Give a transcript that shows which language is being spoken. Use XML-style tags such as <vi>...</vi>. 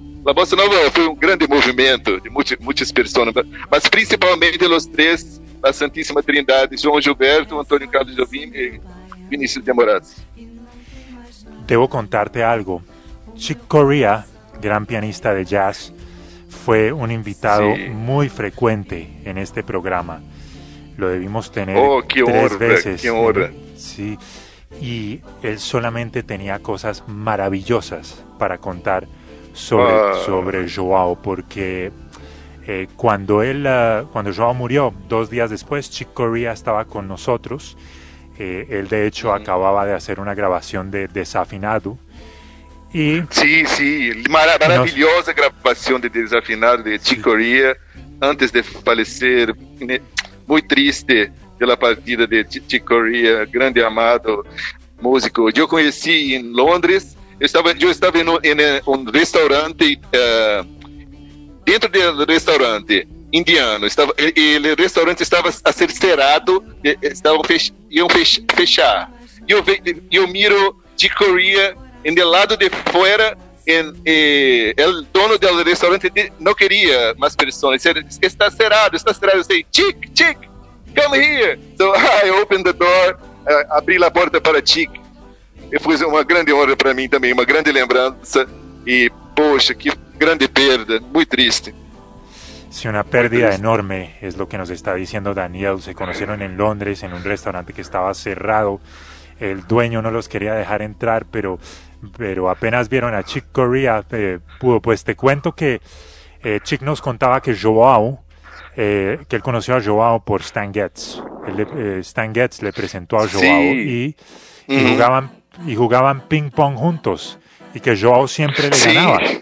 <pt>La Bossa Nova foi um grande movimento de muitas pessoas, mas principalmente os três, a Santíssima Trindade, João Gilberto, Antônio Carlos Jobim e Vinícius de Moraes. Devo contarte algo.</pt> <es>Chick Corea, gran pianista de jazz,</es> <pt>foi um invitado muito frequente em este programa.</pt> <es>Lo debimos tener tres veces.</es> <pt>Oh, que honra, que honra.</pt> <es>Sí. y él solamente tenía cosas maravillosas para contar sobre Joao, porque cuando Joao murió, 2 días después, Chick Corea estaba con nosotros. Él, de hecho, acababa de hacer una grabación de Desafinado. Y sí, maravillosa grabación de Desafinado de Chick Corea, antes de fallecer. Muy triste de la partida de Chick Corea, grande amado músico. Yo conocí en Londres, yo estaba en un restaurante, dentro del restaurante indiano, el restaurante estaba a ser cerrado, iban a fechar. Yo miro Chick Corea en el lado de fuera, el dono del restaurante no quería más personas, está cerrado, say, Chick, come here.</es> <en>So I opened the door,</en> <es>abrí la puerta para Chick.</es> <pt>E foi uma grande honra para mim também, uma grande lembrança. E, poxa, que grande perda, muito triste. Sim, uma perda enorme, é o que nos está dizendo Daniel. Se conheceram em Londres, em um restaurante que estava cerrado. O dueño não os queria deixar entrar, pero apenas viram a Chick Corea, pudo.</pt> <es>Pues te cuento que Chick nos contava que Joao, que él conoció a Joao por Stan Getz. Stan Getz le presentó a Joao, sí. y jugaban. Y jugaban ping pong juntos y que Joao siempre le ganaba.</es>